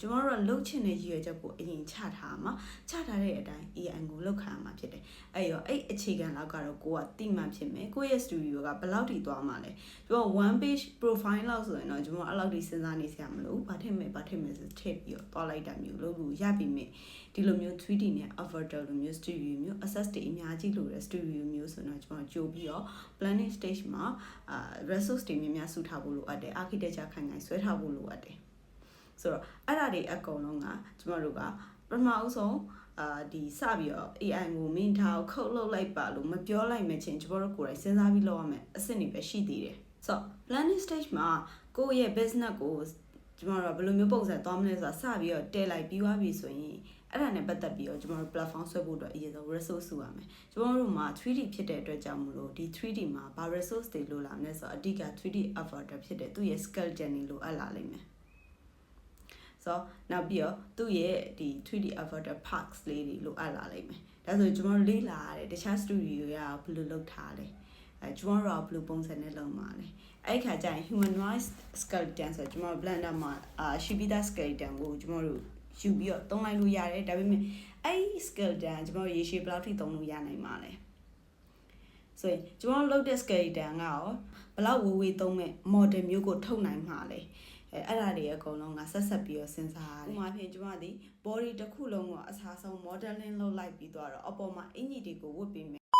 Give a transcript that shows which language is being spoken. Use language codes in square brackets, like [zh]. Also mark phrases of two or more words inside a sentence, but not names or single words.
[my] ကျွန်တော်တို့ကလုပ်ချင်တဲ့ရည်ရွယ်ချက်ကိုအရင်ချထားမှာချထားတဲ့အတိုင်း AI ကိုလုပ်ခံရမှာဖြစ်တယ်အဲ့ရောအဲ့အခြေခံလောက်ကတော့ကိုကတိမှန်ဖြစ်မယ်ကိုရဲ့ studio ကဘယ်လောက်ထိသွားမှာလဲကျွန်တော် [en] one page profile [my] လောက်ဆိုရင်တော့ကျွန်တော်အဲ့လောက်ထိစဉ်းစားနေစရာမလိုဘာထည့်မယ်ဆိုထည့်ပြီးတော့တွားလိုက်တာမျိုးလုပ်လို့ရပြီမြင်ဒီလိုမျိုး 3D နဲ့ avatar လိုမျိုး studio မျိုး access တွေအ များကြီးလိုတဲ့ studio မျိုးဆိုတော့ကျွန်တော်ကြိုပြီးတော့ [en] planning stage [my] မှာresource တွေများများစုထားဖို့လိုအပ်တယ် architecture ခိုင်ဆွဲထားဖို့လိုအပ်တယ်ဆိုတော့အဲ့ဒါတွေအကုန်လုံးကကျွန်တော်တို့ကပထမအဆုံးဒီစပြီးတော့ AI ကိုမင်းထားခုတ်လုပ်လိုက်ပါလို့မပြောလိုက်မချင်းကျွန်တော်တို့ကို ယ်တိုင်စဉ်းစားပြီးလုပ်ရမယ်အဆင့်တွေပဲရှိသေးတယ်ဆိုတော့ [en] planning stage [my] မှာကိုယ့်ရဲ့ business ကိုကျွန်တော်တို့ဘယ်လိုမျိုးပုံစံသွားမလဲဆိုတာစပြီးတော့တည်လိုက်ပြီးသွားပြီဆိုရင်အဲ့ဒါနဲ့ပတ်သက်ပြီးတော့ကျွန်တော်တို့ platform ဆွဲဖို့အတွက်အရင်ဆုံး resource စုရမယ်ကျွန်တော်တို့မှာ 3D ဖြစ်တဲ့အတွက်ကြောင့်မလို့ဒီ 3D မှာဘာ resource တွေလိုလာမလဲဆိုတော့အဓိက [en] 3D avatar [my] ဖြစ်တဲ့သူ့ရဲ့ skeleton တွေလိုအပ်လာလိမ့်မယ်ဆိုတော့နောက် ပြီးတော့သူ့ရဲ့ဒီ [en] 3D avatar parts [my] လေးတွေလိုအပ်လာလိမ့်မယ်ဒါဆိုကျွန်တော်လေ့လာရတယ်တခြား studio ရဘယ်လိုလုပ်ထား လဲကျွန်တော်တို့ကဘယ်လိုပုံစံနဲ့လုပ်မှာလဲအဲ့ခါကျရင် [en] humanoid skeleton [my] ဆိုတော့ကျွန်တော် blender မှာရှိပြီးသား skeleton ကိုကျွန်တော်တို့ယူပြီးတော့သုံးလိုက်လို့ရတယ်ဒါပေမဲ့အဲ့ skeleton ကျွန်တော်ရေရှည်ဘယ်လောက်ထိသုံးလို့ရနိုင်မှာလဲဆိုရင်ကျွန်တော်လုပ်တဲ့ skeleton ကရောဘယ်လောက်ဝေးသုံးမဲ့ model မျိုးကိုထုတ်နိုင်မှာလဲအဲ့ဒါတွေအကုန်လုံးကဆက်ပြီးတော့စဉ်းစားရတယ်ဥပမာဖြင့်ကျွန်မဒီ body တစ်ခုလုံးကိုအစားဆုံး modeling လုပ်လိုက်ပြီးတော့အပေါ်မှာအင်ကြီးတွေကိုဝတ်ပေးမယ်